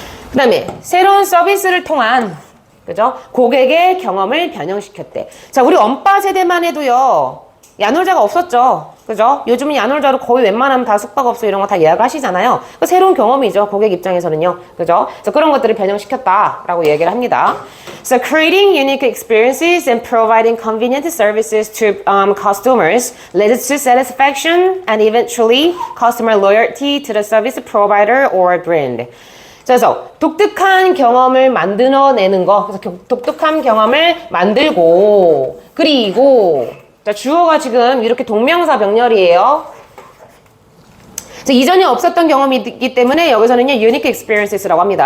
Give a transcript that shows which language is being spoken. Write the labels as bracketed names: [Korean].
[Korean] 그 다음에 새로운 서비스를 통한 그죠? 고객의 경험을 변형시켰대. 자, 우리 엄빠 세대만 해도요, 야놀자가 없었죠. 그죠? 요즘은 야놀자로 거의 웬만하면 다 숙박업소 이런 거 다 예약하시잖아요. 그 새로운 경험이죠. 고객 입장에서는요. 그죠? 그래서 그런 것들을 변형시켰다라고 얘기를 합니다. [English] So creating unique experiences and providing convenient services to customers led to satisfaction and eventually customer loyalty to the service provider or brand. [Korean] 그래서 독특한 경험을 만들어내는 거, 그래서 독특한 경험을 만들고, 그리고 자, 주어가 지금 이렇게 동명사 병렬이에요. 그래서 이전에 없었던 경험이 있기 때문에 여기서는요, unique experiences라고 합니다.